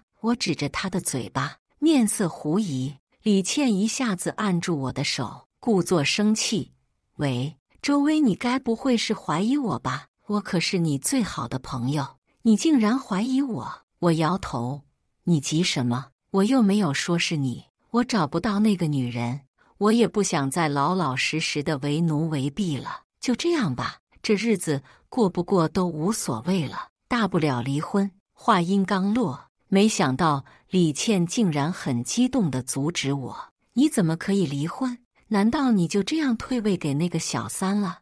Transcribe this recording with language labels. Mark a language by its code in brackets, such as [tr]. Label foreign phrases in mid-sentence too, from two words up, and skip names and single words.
[zh] 我指着他的嘴巴，面色狐疑。李倩一下子按住我的手，故作生氣：“喂，周薇，你該不會是懷疑我吧？我可是你最好的朋友，你竟然懷疑我！” 我搖頭：“你急什麼？我又沒有說是你。我找不到那個女人，我也不想再老老實實的為奴為婢了。就這樣吧，這日子過不過都無所謂了，大不了離婚。” 話音剛落，沒想到李倩竟然很激動地阻止我：“你怎麼可以離婚？難道你就這樣退位給那個小三了？